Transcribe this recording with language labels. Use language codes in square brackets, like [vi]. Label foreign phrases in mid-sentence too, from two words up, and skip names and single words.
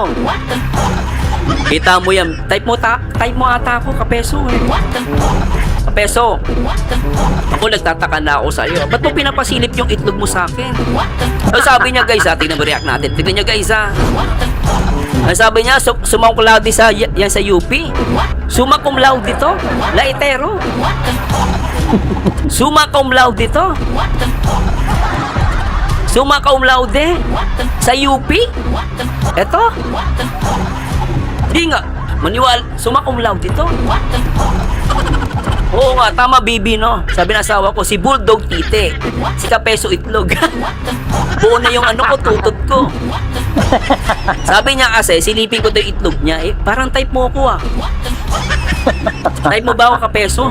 [tl] Kita mo yan. Type mo ata ako, Kapeso eh. Kapeso. Ako nagtataka na ako sa'yo. Ba't mo pinapasilip yung itlog mo sa akin? So, sabi niya guys ha, tingnan mo react natin. Tingnan niya guys ha. Ang sabi niya, [la] summa cum laude [tl] sa, yan sa UP. [la] Summa cum laude to. Laitero. Summa cum laude to. Summa cum laude sa UP. [tl] Eto. Di nga. Maniwala. [la] Summa cum laude [tl] to. Oo nga, tama Bibi, no? Sabi ng asawa ko, si Bulldog Tite. Si Kapeso Itlog. Buo na yung ano ko, tutot ko. Sabi niya kasi, silipin ko to yung itlog niya. Eh, parang type mo ako ah. Type mo ba ako, Kapeso?